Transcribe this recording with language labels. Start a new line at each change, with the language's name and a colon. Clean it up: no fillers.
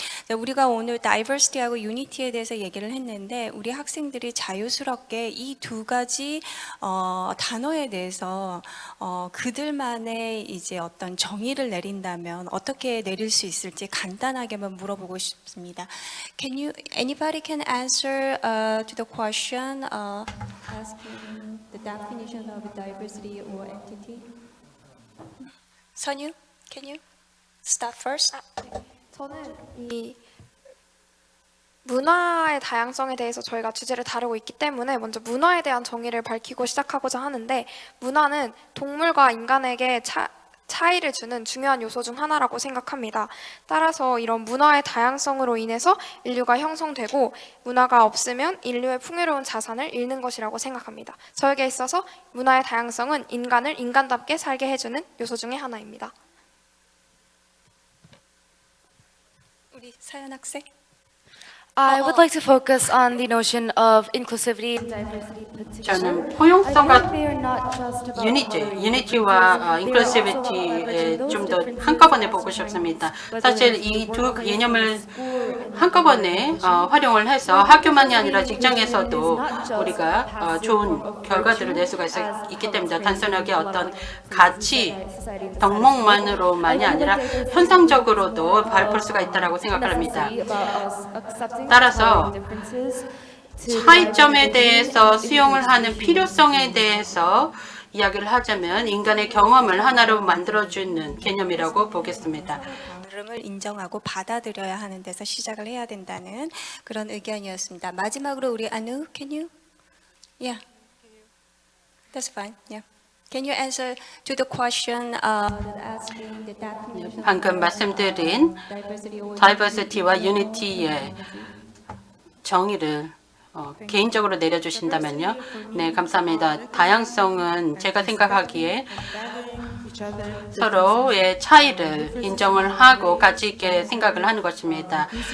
Korean: 우리가 오늘 다이버시티하고 유니티에 대해서 얘기를 했는데 우리 학생들이 자유스럽게 이 두 가지 단어에 대해서 그들만의 이제 어떤 정의를 내린다면 어떻게 내릴 수 있을지 간단하게만 물어보고 싶습니다.
English: Anybody can answer to the question asking the definition of diversity or entity? 선유, can you start first?
Korean: 저는 이 문화의 다양성에 대해서 저희가 주제를 다루고 있기 때문에 먼저 문화에 대한 정의를 밝히고 시작하고자 하는데, 문화는 동물과 인간에게 차이를 주는 중요한 요소 중 하나라고 생각합니다. 따라서 이런 문화의 다양성으로 인해서 인류가 형성되고 문화가 없으면 인류의 풍요로운 자산을 잃는 것이라고 생각합니다. 저에게 있어서 문화의 다양성은 인간을 인간답게 살게 해주는 요소 중에 하나입니다. 우리 사연 학생.
English: I would like to focus on the notion of inclusivity and diversity put together.
Korean: 저는 포용성과
English: They are not just about
Korean: 유니티와 인클루시비티에 좀 더 한꺼번에 보고 싶습니다. 사실 이 두 개념을 한꺼번에 활용을 해서 학교만이 아니라 직장에서도 우리가 좋은 결과들을 낼 수가 있기 때문에 단순하게 어떤 가치, 덕목만으로만이 아니라 현상적으로도 볼 수가 있다고 생각을 합니다. 따라서 차이점에 대해서 수용을 하는 필요성에 대해서 이야기를 하자면 인간의 경험을 하나로 만들어주는 개념이라고 보겠습니다. 다름을 인정하고 받아들여야 하는 데서 시작을 해야 된다는 그런 의견이었습니다. 마지막으로 우리 아누,
English: can you? Yeah, that's fine. Yeah. Can you answer to the question asking the definition?
Korean: 방금 말씀드린 다이버시티와 유니티의 정의를 개인적으로 내려주신다면요. 네, 감사합니다. 다양성은 제가 생각하기에 서로의 차이를 인정을 하고 가치 있게 생각을 하는 것입니다.